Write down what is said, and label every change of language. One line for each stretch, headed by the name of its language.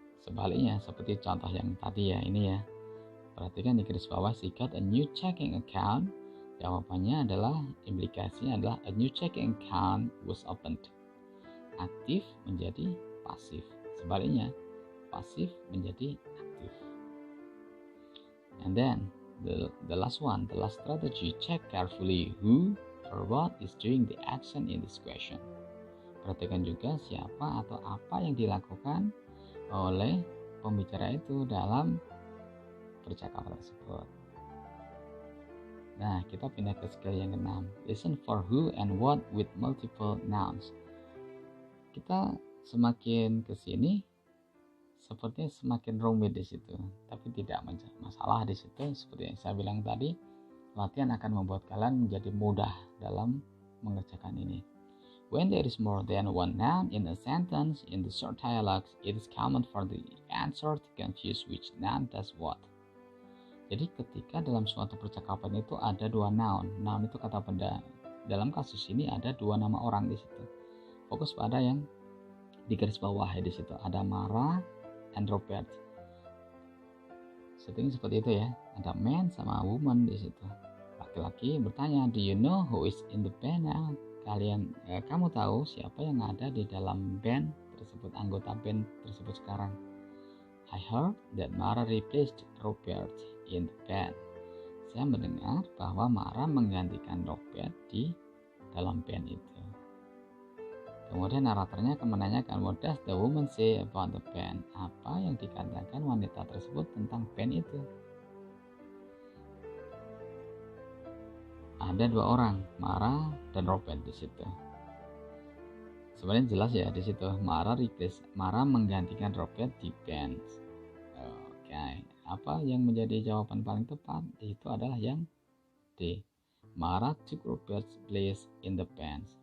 Indonesian: Sebaliknya, seperti contoh yang tadi ya, ini ya. Perhatikan di garis bawah,
English: she got a new checking account.
Indonesian: Jawabannya adalah, implikasinya adalah
English: a new checking account was opened.
Indonesian: Aktif menjadi pasif. Sebaliknya, pasif menjadi aktif.
English: And then the last one, the last strategy, check carefully who or what is doing the action in this question.
Indonesian: Perhatikan juga siapa atau apa yang dilakukan oleh pembicara itu dalam percakapan tersebut. Nah, kita pindah ke skill yang keenam,
English: listen for who and what with multiple nouns.
Indonesian: Kita semakin ke sini sepertinya semakin rumit di situ, tapi tidak masalah di situ. Seperti yang saya bilang tadi, latihan akan membuat kalian menjadi mudah dalam mengerjakan ini.
English: When there is more than one noun in a sentence in the short dialogues, it is common for the answer to confuse which noun does what.
Indonesian: Jadi ketika dalam suatu percakapan itu ada dua noun itu kata benda. Dalam kasus ini ada dua nama orang di situ. Fokus pada yang di garis bawah ya, di situ ada Mara and Robert. Setting seperti itu ya. Ada man sama woman di situ. Laki-laki bertanya,
English: do you know who is in the band now?
Indonesian: Kamu tahu siapa yang ada di dalam band tersebut, anggota band tersebut sekarang?
English: I heard that Mara replaced Robert in the band.
Indonesian: Saya mendengar bahwa Mara menggantikan Robert di dalam band itu. Kemudian naratornya akan menanyakan,
English: what does the woman say about the band?
Indonesian: Apa yang dikatakan wanita tersebut tentang band itu? Ada dua orang, Mara dan Robert di situ. Sebenarnya jelas ya di situ. Mara menggantikan Robert di pants. Oke, apa yang menjadi jawaban paling tepat itu adalah yang D.
English: Mara took Robert's place in the pants.